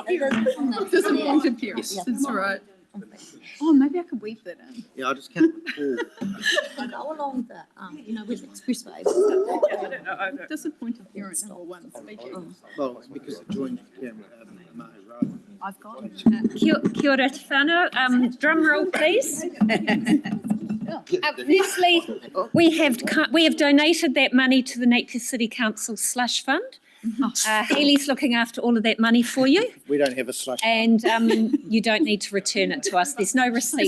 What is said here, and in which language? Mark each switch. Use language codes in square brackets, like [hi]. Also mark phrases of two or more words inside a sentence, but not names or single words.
[en] There's a point of appearance. That's right. Oh, maybe I could weave that in. Yeah, I just can't recall. I go along the, with the expressway. I don't know. There's a point of appearance number one speaking. Well, it's because it joined Mahi Road. I've got it. [mi] Kia ora te whānau. [en] Drum roll, please. Firstly, we have donated that money to the Napier City Council slush fund. Hayley's looking after all of that money for you, We don't have a slush. and you don't need to return it to us. There's no receipts